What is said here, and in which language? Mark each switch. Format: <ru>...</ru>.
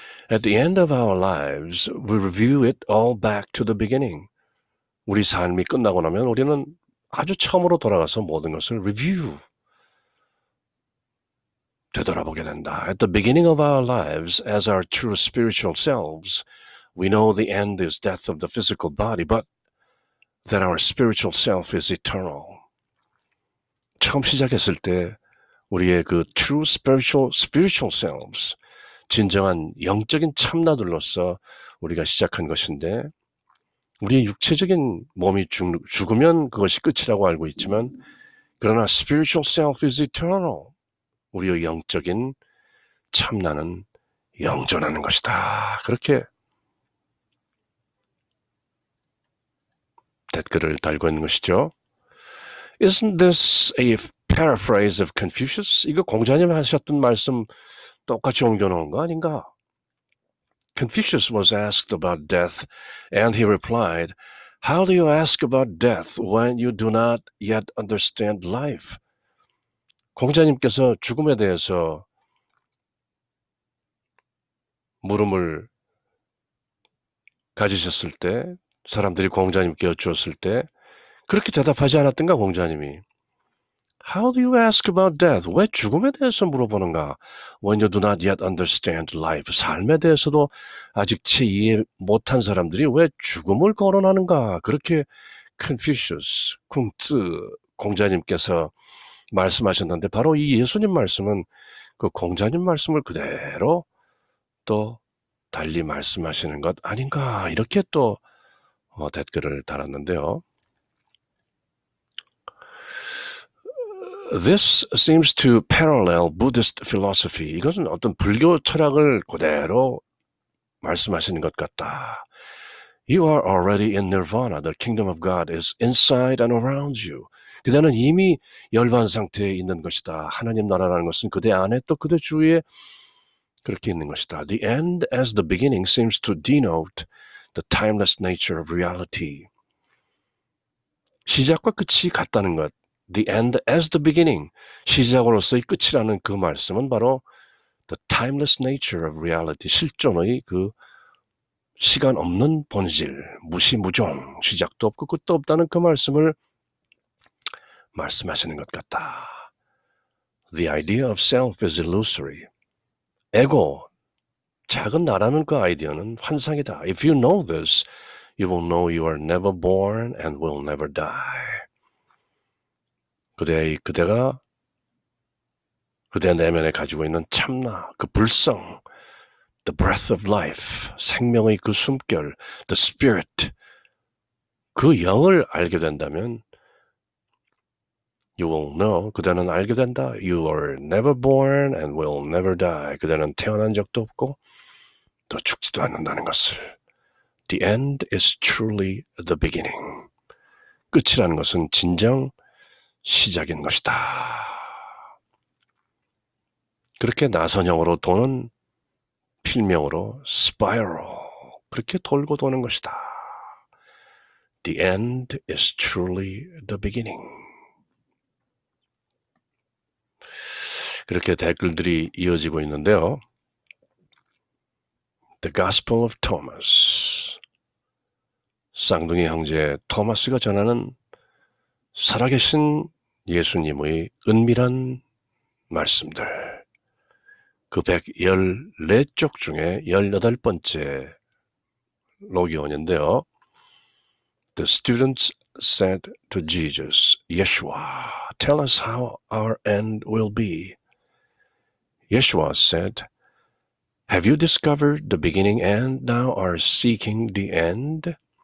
<en>At the end of our lives, we review it all back to the beginning.</en> <ko>우리 삶이 끝나고 나면 우리는 아주 처음으로 돌아가서 모든 것을 review, 되돌아보게 된다.</ko> <en>At the beginning of our lives, as our true spiritual selves, we know the end is death of the physical body, but that our spiritual self is eternal.</en> <ko>처음 시작했을 때 우리의 그</ko> <en>true spiritual selves,</en> <ko>진정한 영적인 참나들로서 우리가 시작한 것인데 우리의 육체적인 몸이 죽으면 그것이 끝이라고 알고 있지만 그러나</ko> <en>spiritual self is eternal.</en> <ko>우리의 영적인 참나는 영존하는 것이다. 그렇게 댓글을 달고 있는 것이죠.</ko> <en>Isn't this a paraphrase of Confucius?</en> <ko>이거 공자님 하셨던 말씀 똑같이 옮겨놓은 거 아닌가?</ko> <en>Confucius was asked about death and he replied, How do you ask about death when you do not yet understand life?</en> <ko>공자님께서 죽음에 대해서 물음을 가지셨을 때 사람들이 공자님께 여쭈었을 때 그렇게 대답하지 않았던가 공자님이</ko> <en>How do you ask about death?</en> <ko>왜 죽음에 대해서 물어보는가?</ko> <en>When you do not yet understand life.</en> <ko>삶에 대해서도 아직 채 이해 못한 사람들이 왜 죽음을 거론하는가? 그렇게 Confucius, 쿵츠 공자님께서 말씀하셨는데 바로 이 예수님 말씀은 그 공자님 말씀을 그대로 또 달리 말씀하시는 것 아닌가? 이렇게 또 댓글을 달았는데요.</ko> <en>This seems to parallel Buddhist philosophy.</en> <ko>이것은 어떤 불교 철학을 그대로 말씀하시는 것 같다.</ko> <en>You are already in nirvana. The kingdom of God is inside and around you.</en> <ko>그대는 이미 열반 상태에 있는 것이다. 하나님 나라라는 것은 그대 안에 또 그대 주위에 그렇게 있는 것이다.</ko> <en>The end as the beginning seems to denote the timeless nature of reality.</en> <ko>시작과 끝이 같다는 것.</ko> <en>The end as the beginning.</en> <ko>시작으로서의 끝이라는 그 말씀은 바로</ko> <en>the timeless nature of reality.</en> <ko>실존의 그 시간 없는 본질, 무시무종, 시작도 없고 끝도 없다는 그 말씀을 말씀하시는 것 같다.</ko> <en>The idea of self is illusory.</en> <ko>에고, 작은 나라는 그 아이디어는 환상이다.</ko> <en>If you know this, you will know you are never born and will never die.</en> <ko>그대가 그대 내면에 가지고 있는 참나, 그 불성,</ko> <en>the breath of life,</en> <ko>생명의 그 숨결,</ko> <en>the spirit,</en> <ko>그 영을 알게 된다면</ko> <en>you will know,</en> <ko>그대는 알게 된다.</ko> <en>You are never born and will never die.</en> <ko>그대는 태어난 적도 없고 또 죽지도 않는다는 것을.</ko> <en>The end is truly the beginning.</en> <ko>끝이라는 것은 진정 시작인 것이다. 그렇게 나선형으로 도는 필명으로 spiral, 그렇게 돌고 도는 것이다.</ko> <en>The end is truly the beginning.</en> <ko>그렇게 댓글들이 이어지고 있는데요.</ko> <en>The Gospel of Thomas.</en> <ko>쌍둥이 형제 토마스가 전하는 살아계신 예수님의 은밀한 말씀들. 그 114쪽 중에 18번째 로기온인데요.</ko> <en>The students said to Jesus, Yeshua, tell us how our end will be. Yeshua said, Have you discovered the beginning and now are seeking the end?</en>